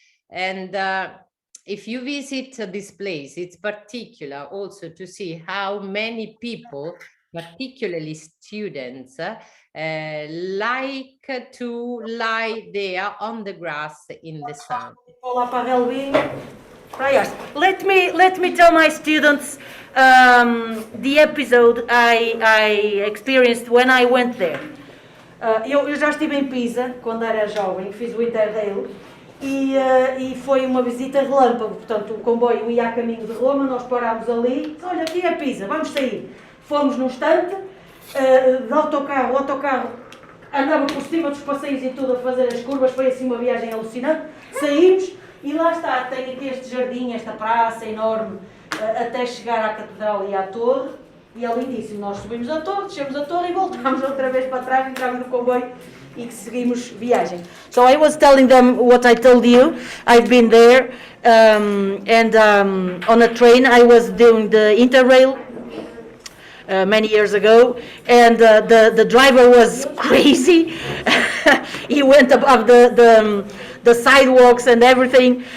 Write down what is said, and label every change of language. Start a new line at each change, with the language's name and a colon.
English: And if you visit this place, it's particular also to see how many people, particularly students, like to lie there on the grass in the sun. Let me tell my students the episode I experienced when I went there.
Portuguese: Eu já estive em Pisa quando era jovem, fiz o Interrail e foi uma visita relâmpago. Portanto, o comboio ia a caminho de Roma, nós parámos ali, disse, olha, aqui é Pisa, vamos sair. Fomos num instante, de autocarro, o autocarro andava por cima dos passeios e tudo a fazer as curvas, foi assim uma viagem alucinante. Saímos e lá está, tem aqui este jardim, esta praça enorme, até chegar à catedral e à torre, e é lindíssimo. Nós subimos a torre, descemos a torre e voltamos outra vez para trás, entramos no comboio e seguimos viagem.
English: So I was telling them what I told you. I've been there, and on a train I was doing the Interrail many years ago, and the driver was crazy. He went above the sidewalks and everything.